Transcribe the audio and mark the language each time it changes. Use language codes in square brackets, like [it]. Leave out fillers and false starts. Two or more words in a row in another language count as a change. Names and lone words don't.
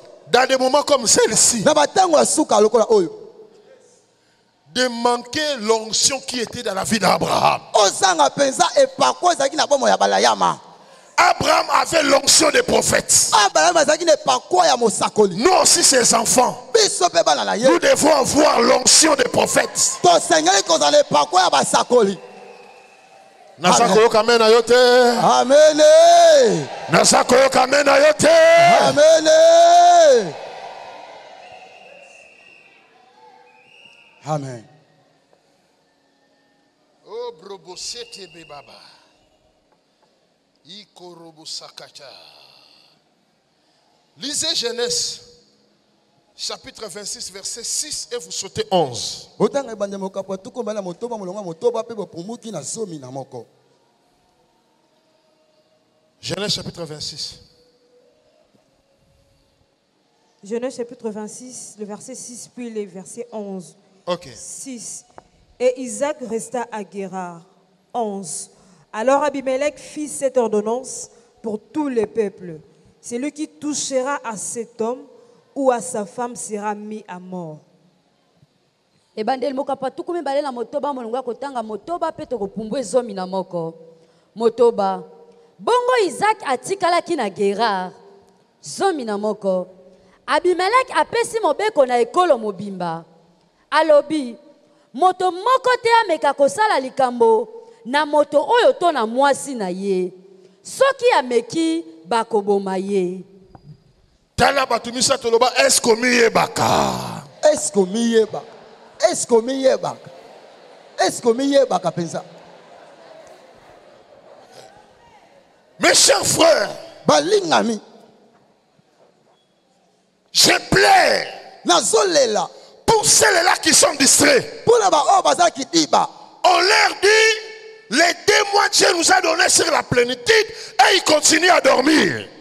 [fr] Dans des moments comme celle-ci, de manquer l'onction qui était dans la vie d'Abraham. Abraham avait l'onction des prophètes. Nous aussi, ses enfants, nous devons avoir l'onction des prophètes. [ln] Nasako kamena yote. [fr] Amen. [ln] Nasako kamena yote. [fr] Amen. Amen. Oh, brobosete bebaba. Ikorobosakata. Lisez Genèse, chapitre 26, verset 6, et vous sautez 11. Genèse, chapitre 26. Genèse chapitre 26, le verset 6, puis le verset 11. Ok. 6. Et Isaac resta à Guérar. 11. Alors Abimelech fit cette ordonnance pour tous les peuples. Celui qui touchera à cet homme ou à sa femme sera mis à mort. [ln] Ebandeli mokapa tukumi balela motoba molunga kotanga motoba pe tokopumbwe zomi na moko. Motoba. Bongo Isaac atikalaki na Guérar. Zomi na moko. Abimelech apesi mobeko na ekolo mobimba. Alobi, moto moko te ameka kosala likambo na moto oyo to na mwasi na ye. Soki ameki bakoboma ye. Tala batumisa toloba eskomiye baka. Eskomiye baka. Eskomiye baka. Eskomiye baka pensa. [fr] Mes chers frères, balingami, je plains pour ceux-là qui sont distraits. On leur dit, les 2 mois Dieu nous a donné sur la plénitude et ils continuent à dormir.